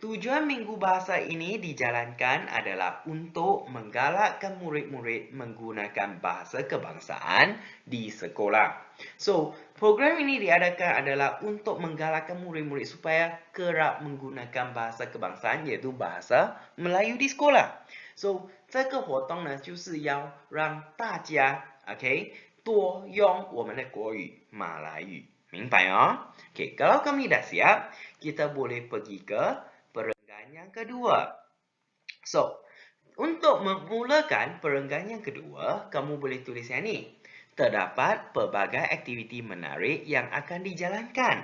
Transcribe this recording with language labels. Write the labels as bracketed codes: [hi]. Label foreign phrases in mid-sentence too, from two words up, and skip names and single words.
[ms] Tujuan Minggu Bahasa ini dijalankan adalah untuk menggalakkan murid-murid menggunakan bahasa kebangsaan di sekolah. So, program ini diadakan adalah untuk menggalakkan murid-murid supaya kerap menggunakan bahasa kebangsaan, iaitu bahasa Melayu di sekolah. So, [zh] 这个活动呢，就是要让大家 OK 多用我们的国语马来语，明白哦 OK, [ms] kalau kami dah siap, kita boleh pergi ke perenggan yang kedua. So, untuk memulakan perenggan yang kedua, kamu boleh tulis yang ni. Terdapat pelbagai aktiviti menarik yang akan dijalankan.